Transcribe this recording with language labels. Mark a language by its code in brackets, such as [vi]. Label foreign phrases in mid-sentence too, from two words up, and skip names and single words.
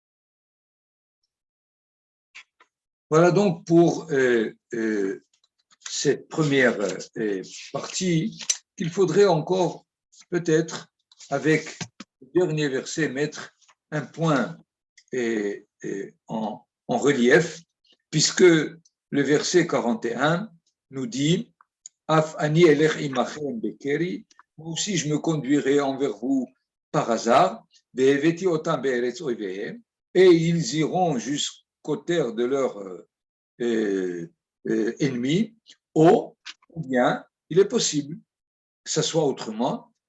[fr] Voilà donc pour cette première partie qu'il faudrait encore peut-être, avec le dernier verset, mettre un point en relief, puisque le verset 41 nous dit « [he] אף אני אלך עמכם בקרי [fr] » moi aussi je me conduirai envers vous par hasard, et ils iront jusqu'aux terres de leurs ennemis, ou bien il est possible que ce soit autrement,